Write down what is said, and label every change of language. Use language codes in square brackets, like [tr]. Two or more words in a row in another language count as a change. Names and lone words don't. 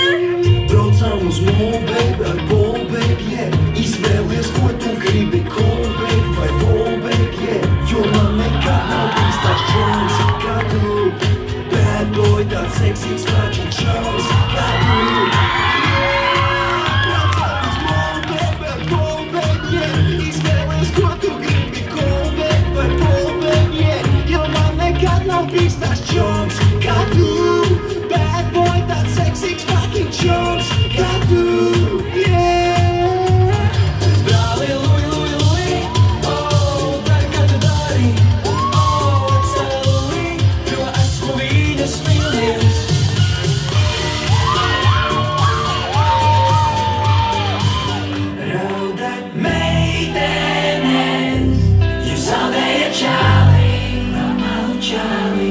[lv] Braucām uz [en] mall, baby, [lv] ar [en] ball, baby, yeah. [lv] Izvēlies, ko tu gribi, [en] call, baby, vai ball, baby, yeah. [lv] Jo man nekad nav bijis tāds čoms kā tu. [en] Bad boy, [lv] tāds seksīgs magic čoms kā tu. Braucām uz mall, baby, ar ball, baby, yeah. Izvēlies, ko tu gribi, [en] call, baby, vai ball, baby, yeah. [lv] Jo man nekad nav bijis viss tās čoms, kā tu. [en] Bad boy, [lv] tāds seksīgs fucking čoms, kā tu, yeah. Brāli, lui, lui, lui, oh, dari, kā tu dari, oh, celī, jo esmu viņas mīļies. Raudat meitenes, jūs zaudējat čāli, normālu čāli.